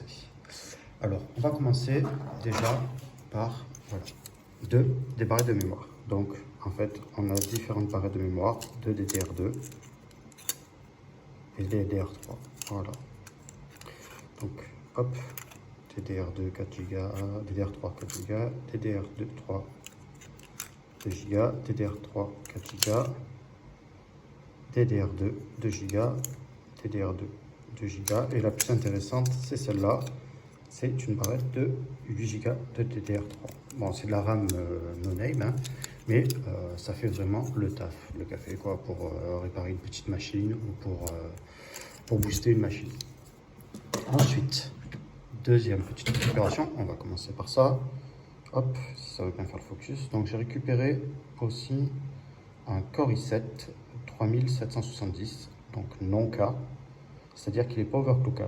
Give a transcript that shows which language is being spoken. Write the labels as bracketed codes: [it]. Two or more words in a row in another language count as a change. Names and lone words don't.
[fr] Alors on va commencer déjà par des barrettes de mémoire. Donc en fait on a différentes barrettes de mémoire, deux DDR2 et DDR3. Voilà. Donc hop, DDR2 4 Go, DDR3 4 Go, DDR2 3 2 Go, DDR3 4 Go, DDR2 2 Go, DDR2 2 Go, et la plus intéressante c'est celle-là. C'est une barrette de 8 Go de DDR3. Bon, c'est de la RAM [en] no name, [fr] hein, mais ça fait vraiment le taf, le café, quoi, pour réparer une petite machine ou pour booster une machine. Ensuite, deuxième petite récupération, on va commencer par ça. Hop, si ça veut bien faire le focus. Donc j'ai récupéré aussi un Core i7 3770, donc non K, c'est-à-dire qu'il n'est pas overclockable.